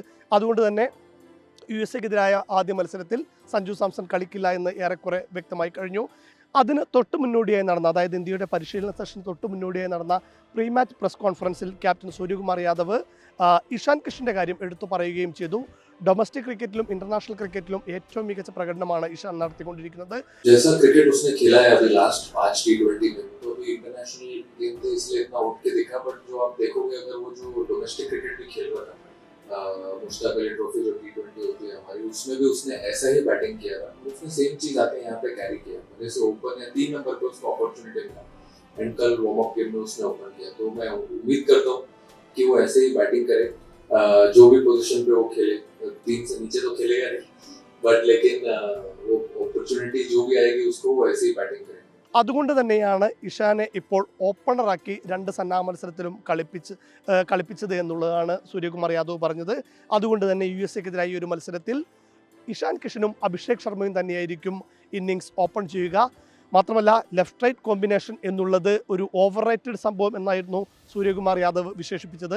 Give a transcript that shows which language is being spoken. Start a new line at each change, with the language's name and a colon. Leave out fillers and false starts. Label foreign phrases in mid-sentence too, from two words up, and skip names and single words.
Malayalam: അതുകൊണ്ട് തന്നെ USA ആദ്യ മത്സരത്തിൽ സഞ്ജു സാംസൺ കളിക്കില്ല എന്ന് ഏറെക്കുറെ വ്യക്തമായി കഴിഞ്ഞു. അതിന് തൊട്ട് മുന്നോടിയായി നടന്ന, അതായത് ഇന്ത്യയുടെ പരിശീലന സെഷൻ തൊട്ട് മുന്നോടിയായി നടന്ന
English: pre match press conference
Malayalam: ക്യാപ്റ്റൻ സൂര്യകുമാർ യാദവ് ഇഷാൻ കിഷന്റെ കാര്യം എടുത്തു പറയുകയും ചെയ്തു. ഡൊമസ്റ്റിക് ക്രിക്കറ്റിലും ഇന്റർനാഷണൽ ക്രിക്കറ്റിലും ഏറ്റവും മികച്ച പ്രകടനമാണ് ഇഷാൻ നടത്തിക്കൊണ്ടിരിക്കുന്നത്.
Hindi: मुश्ताक अली ट्रॉफी जो T20 होती है हमारी, उसमें भी उसने ऐसा ही बैटिंग किया था. उसने सेम चीज आके यहाँ पे कैरी किया. जैसे ओपन या 3 नंबर पे उसको अपॉर्चुनिटी मिला एंड कल
English: warm up game
Hindi: में उसने ओपन किया. तो मैं उम्मीद करता हूँ कि वो ऐसे ही बैटिंग करे. जो भी पोजीशन पे वो खेले, 3 से नीचे तो खेलेगा नहीं, बट लेकिन वो अपॉर्चुनिटी जो भी आएगी उसको वो ऐसे ही बैटिंग करे.
Malayalam: അതുകൊണ്ട് തന്നെയാണ് ഇഷാനെ ഇപ്പോൾ ഓപ്പണറാക്കി 2 സന്നാഹ മത്സരത്തിലും കളിപ്പിച്ചത് എന്നുള്ളതാണ് സൂര്യകുമാർ യാദവ് പറഞ്ഞത്. അതുകൊണ്ട് തന്നെ USA ഒരു മത്സരത്തിൽ ഇഷാൻ കിഷനും അഭിഷേക് ശർമ്മയും തന്നെയായിരിക്കും ഇന്നിങ്സ് ഓപ്പൺ ചെയ്യുക. മാത്രമല്ല,
English: left right combination
Malayalam: എന്നുള്ളത് ഒരു
English: over rated
Malayalam: സംഭവം എന്നായിരുന്നു സൂര്യകുമാർ യാദവ് വിശേഷിപ്പിച്ചത്.